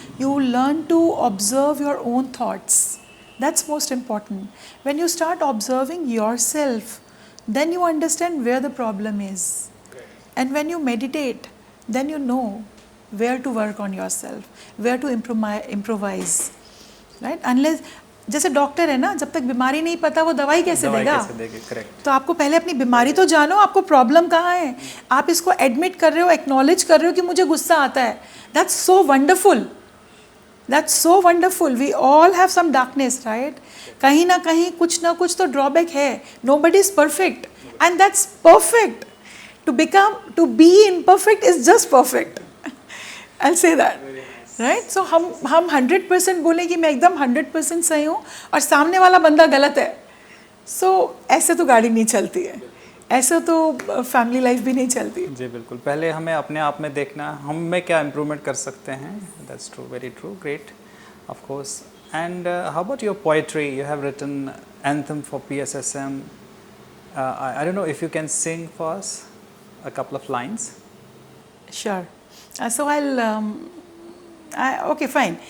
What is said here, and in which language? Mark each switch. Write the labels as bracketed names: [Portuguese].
[English] You learn to observe your own thoughts. That's most important. When you start observing yourself, then you understand where the problem is. And when you meditate, then you know where to work on yourself, where to improvise. Right? [Hindi] Unless, जैसे doctor है ना, जब तक बीमारी नहीं पता वो दवाई कैसे देगा? तो आपको पहले अपनी बीमारी तो जानो, आपको प्रॉब्लम कहाँ है. आप इसको एडमिट कर रहे हो, एक्नॉलेज कर रहे हो कि मुझे गुस्सा आता है. [English] That's so wonderful. That's so wonderful. We all have some darkness, right? [Hindi] कहीं ना कुछ तो drawback है. [English] Nobody is perfect, and that's perfect. To be imperfect is just perfect. I'll say that, right? [Hindi] So हम 100% बोले कि मैं एकदम 100% सही हूँ और सामने वाला बंदा गलत है. So ऐसे तो गाड़ी नहीं चलती है. ऐसे तो फैमिली लाइफ भी नहीं चलती. जी बिल्कुल. पहले हमें अपने आप में देखना, हम में क्या इम्प्रूवमेंट कर सकते हैं. [English] That's true, very true, great, of course. And how about your poetry? You have written anthem for PSSM. I don't know if you can sing for us a couple of lines. Sure. So okay, fine.